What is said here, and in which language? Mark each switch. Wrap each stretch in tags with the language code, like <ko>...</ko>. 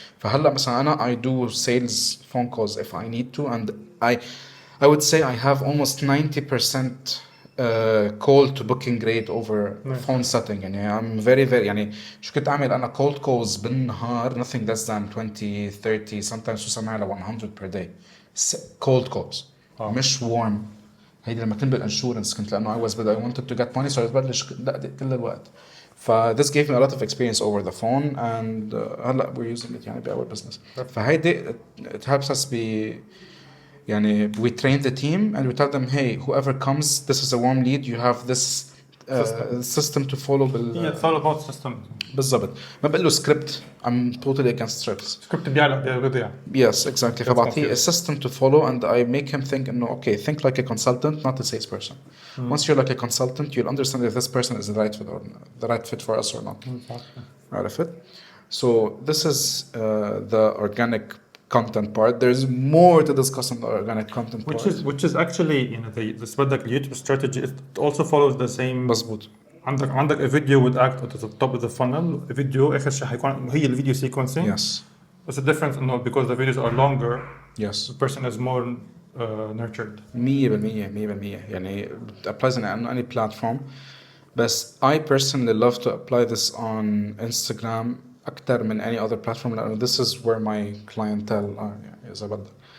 <en>فهلا مثلا أنا I do sales phone calls if I need to and I would say I have almost 90% call to booking rate over phone setting</en> <ar>يعني</ar> <en>I'm very</en> <ar>يعني شو كنت أعمل أنا</ar> <en>cold calls</en> <ar>بالنهار</ar> <en>nothing less than 20 30 sometimes</en> <ar>وصل معي ل</ar> <en>100 per day cold calls</en> <ar>مش</ar> <en>warm.</en> <ar>هيدي لما كنت بالانشورنس كنت لأنه</ar> <en>I wanted to get money so I</en> <ar>ببلش دقدق كل الوقت.</ar> <en>this gave me a lot of experience over the phone and</en> <ar>هلا</ar> <en>we're using it</en> <ar>يعني بأول</ar> <en>business.</en> <ar>فهيدي</ar> <en>it helps us be</en> <ar>يعني</ar> <en>we train the team and we tell them hey whoever comes this is a warm lead you have this system to follow Yeah, it's all about system.</en> <ar>بالضبط. ما بقول له script.</ar> <en>I'm totally against scripts.</en> <ar>سكريبت بيعلق.</ar> <en>Yes, exactly. Gets</en> <ar>فبعطيه a</ar> <en>confused. system to follow and I make him think</en> <ar>إنه</ar> <en>okay, think like a consultant, not a salesperson. Once you're like a consultant, you'll understand if this person is the right fit for us or not.</en> <ar>عرفت?</ar> <en>So this is the organic content part. There's more to discuss on the organic content part. Which is actually the</en> <ar>بدك</ar> <en>YouTube strategy. It also follows the same.</en> <ar>مزبوط.</ar> <en>عندك a video would act at the top of the funnel. A video</en> <ar>آخر شيء حيكون هي الفيديو sequencing.</ar> <en>Yes. But the difference because the videos are longer. Yes. The person is more nurtured. 100%</en> <ar>يعني</ar> <en>it applies on any platform. But I personally love to apply this on Instagram</en> <ar>أكتر من</ar> <en>any other platform</en> <ar>لأنه</ar> <en>this is where my clientele are</en> <ar>يعني إذا بدك.</ar>